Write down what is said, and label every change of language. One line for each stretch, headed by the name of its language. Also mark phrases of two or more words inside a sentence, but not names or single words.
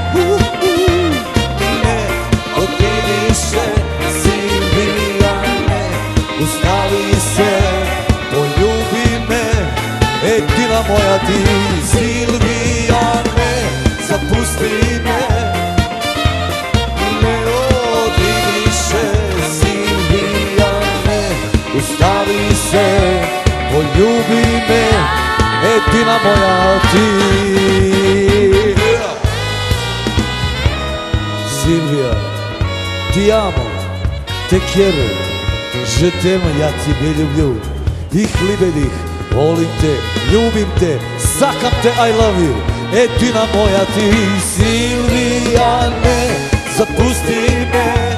Slovenian: Ustavi se, poljubi me, edina moja ti. Silvija, ne zapusti me, ne odidi še. Silvija, ne ustavi se, poljubi me, jedina moja ti.
Russian: Silvija,
Italian: ti amo,
Spanish: te quiero,
French: je t'aime,
Russian: я тебя люблю.
German: Ich liebe dich,
Croatian: volim te,
Slovenian: ljubim te,
Macedonian: sakam te,
English: I love you.
Slovenian: Jedina moja ti, Silvija, ne zapusti me.